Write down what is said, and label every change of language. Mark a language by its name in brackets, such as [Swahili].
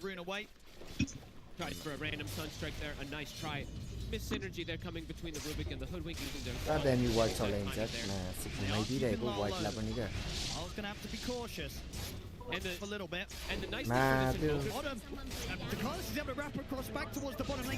[English] Tries for a random Sunstrike there, a nice try. Miss synergy there coming between the Rubik and the Hoodwink using their... [Nepali] दामी white चलाइन्छ घुमाइदिइरहेको वाइटलाई पनि क्या [English] I was going to have to be cautious. And a little bit. And the nice thing for this in bottom, Carlos is able to wrap across back towards the bottom lane.